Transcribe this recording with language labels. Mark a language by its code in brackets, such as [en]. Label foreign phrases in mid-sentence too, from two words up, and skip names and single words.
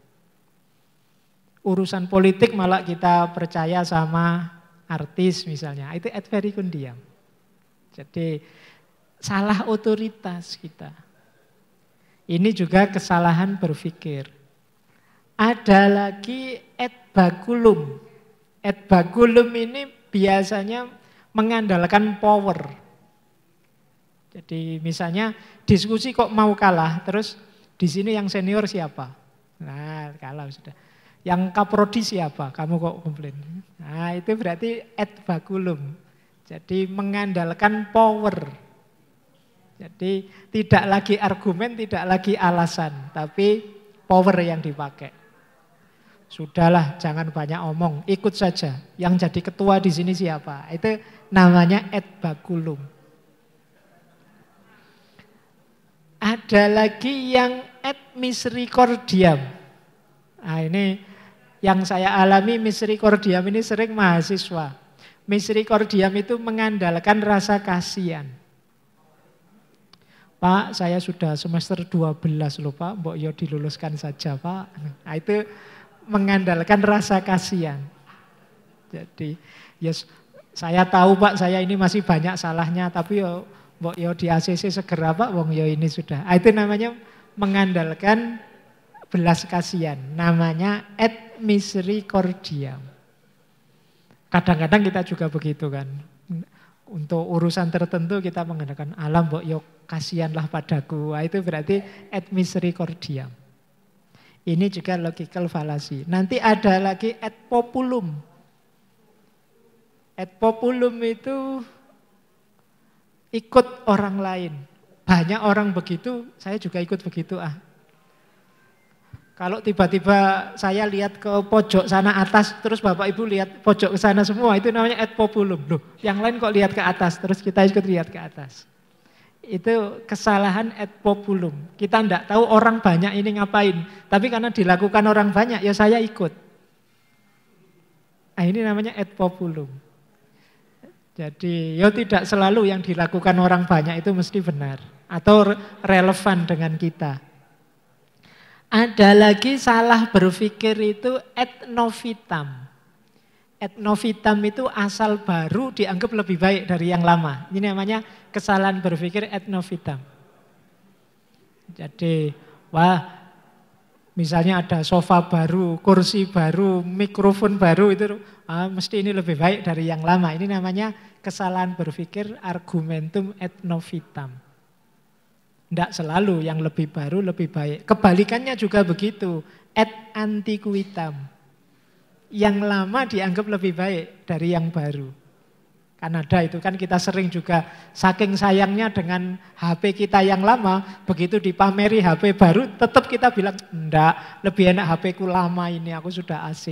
[id] Urusan politik malah kita percaya sama artis misalnya, itu [la] ad verecundiam. [id] Jadi salah otoritas kita. Ini juga kesalahan berpikir. Ada lagi [la] ad baculum. Ad baculum [id] ini biasanya mengandalkan power. Jadi misalnya diskusi kok mau kalah, terus di sini yang senior siapa? Nah, kalah sudah. Yang kaprodi siapa? Kamu kok komplain? Nah itu berarti [la] ad baculum. [id] Jadi mengandalkan power. Jadi tidak lagi argumen, tidak lagi alasan. Tapi power yang dipakai. Sudahlah jangan banyak omong, ikut saja. Yang jadi ketua di sini siapa? Itu namanya [la] ad baculum. [id] Ada lagi yang [la] ad misericordiam. [id] Nah ini yang saya alami misericordiam ini sering mahasiswa. Misericordiam itu mengandalkan rasa kasihan. Pak, saya sudah semester 12 loh Pak, [jv] mbok yo [id] diluluskan saja Pak. Nah, itu mengandalkan rasa kasihan. Jadi, yes, saya tahu Pak, saya ini masih banyak salahnya, tapi [jv] yo mbok yo [id] di ACC segera Pak, [jv] wong yo [id] ini sudah. Nah, itu namanya mengandalkan belas kasihan, namanya [la] ad misericordiam. [id] Kadang-kadang kita juga begitu kan. Untuk urusan tertentu kita mengandalkan alam [jv] mbok yo [id] kasihanlah padaku. Nah, itu berarti [la] ad misericordiam. [id] Ini juga [en] logical fallacy. [id] Nanti ada lagi [la] ad populum. Ad populum [id] itu ikut orang lain. Banyak orang begitu, saya juga ikut begitu Kalau tiba-tiba saya lihat ke pojok sana atas, terus Bapak Ibu lihat pojok ke sana semua, itu namanya [la] ad populum. [id] Loh, yang lain kok lihat ke atas, terus kita ikut lihat ke atas. Itu kesalahan [la] et populum. [id] Kita tidak tahu orang banyak ini ngapain. Tapi karena dilakukan orang banyak, ya saya ikut. Nah, ini namanya [la] et populum. [id] Jadi, ya tidak selalu yang dilakukan orang banyak itu mesti benar. Atau relevan dengan kita. Ada lagi salah berpikir itu [la] et novitam. Et novitam [id] itu asal baru dianggap lebih baik dari yang lama. Ini namanya kesalahan berpikir [la] et novitam. [id] Jadi, wah misalnya ada sofa baru, kursi baru, mikrofon baru, itu mesti ini lebih baik dari yang lama. Ini namanya kesalahan berpikir [la] argumentum et novitam. [id] Tidak selalu yang lebih baru lebih baik. Kebalikannya juga begitu. [la] Et antiquitam. [id] Yang lama dianggap lebih baik dari yang baru. Kan ada itu kan kita sering juga saking sayangnya dengan HP kita yang lama, begitu dipameri HP baru tetap kita bilang, enggak, lebih enak HP ku lama ini, aku sudah asik.